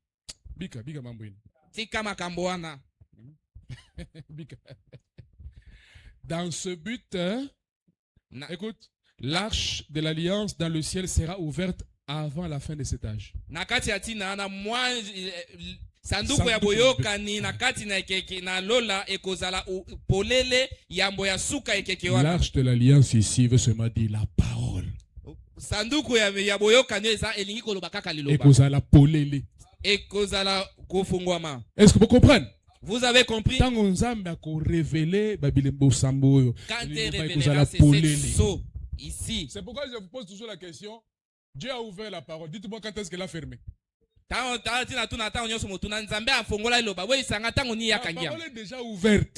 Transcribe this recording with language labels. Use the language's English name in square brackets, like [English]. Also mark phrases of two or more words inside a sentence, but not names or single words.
[French] Dans ce but, écoute, l'arche de l'alliance dans le ciel sera ouverte avant la fin de cet âge. [Lingala] sanduku ya boyokani na kati na ekeke na lola ekozala polele yambo ya suka ekeke wana. [French] L'arche de l'alliance ici veut seulement dire la parole. [Lingala] Sanduku ya boyokani eza elingi koloba kaka liloba. Ekozala polele. Ekozala kofungwama. [French] Est-ce que vous comprenez? Vous avez compris? Quand Nzambe a révélé [Lingala] Babilembo Sambo, [French] quand il révélera c'est saut ici. C'est pourquoi je vous pose toujours la question. Dieu a ouvert la parole. Dites-moi quand est-ce qu'elle a fermé. La parole est déjà ouverte.